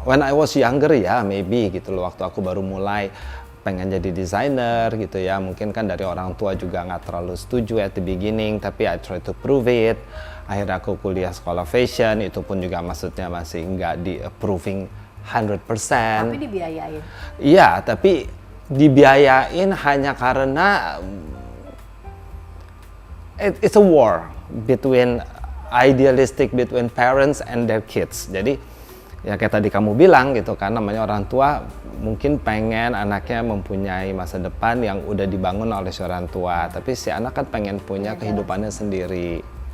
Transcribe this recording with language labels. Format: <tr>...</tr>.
<en>When I was younger ya maybe</en> <id>gitu loh. Waktu aku baru mulai pengen jadi desainer gitu ya. Mungkin kan dari orang tua juga nggak terlalu setuju</id> <en>at the beginning.</en> <id>Tapi</id> <en>I try to prove it.</en> <id>Akhirnya aku kuliah sekolah fashion. Itu pun juga maksudnya masih nggak di approving 100%. Tapi dibiayain? Iya, tapi dibiayain hanya karena</id> <en>it's a war between idealistic between parents and their kids.</en> <id>Jadi ya kayak tadi kamu bilang gitu kan, namanya orang tua mungkin pengen anaknya mempunyai masa depan yang udah dibangun oleh si orang tua, tapi si anak kan pengen punya kehidupannya sendiri.</id>